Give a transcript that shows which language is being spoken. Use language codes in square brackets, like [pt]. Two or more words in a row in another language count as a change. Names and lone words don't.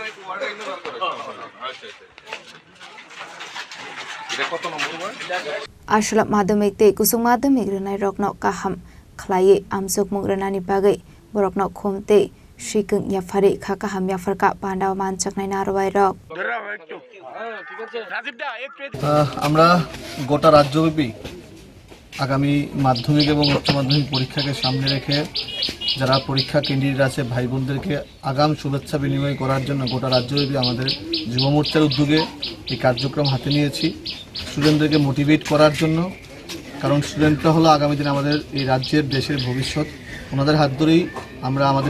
[trp] Ashlap madamik te kusung madamik Rwnai Rokno kaham khlai amsuk mung Rwnani bagai borokno khomte Shikung Yapharjakha Khakaham Yapharjakha Panda Mann chaknai narwai rok [bn] আমরা গোটা রাজ্যব্যাপী আগামী মাধ্যমিক এবং উচ্চ মাধ্যমিক পরীক্ষাকে সামনে রেখে যারা পরীক্ষা কেন্দ্রিত আছে ভাই বোনদেরকে আগাম শুভেচ্ছা বিনিময় করার জন্য গোটা রাজ্যব্যাপী আমাদের যুব মোর্চার উদ্যোগে এই কার্যক্রম হাতে নিয়েছি স্টুডেন্টদেরকে মোটিভেট করার জন্য কারণ স্টুডেন্টরা হলো আগামী দিনে আমাদের এই রাজ্যের দেশের ভবিষ্যৎ ওনাদের হাত ধরেই আমরা আমাদের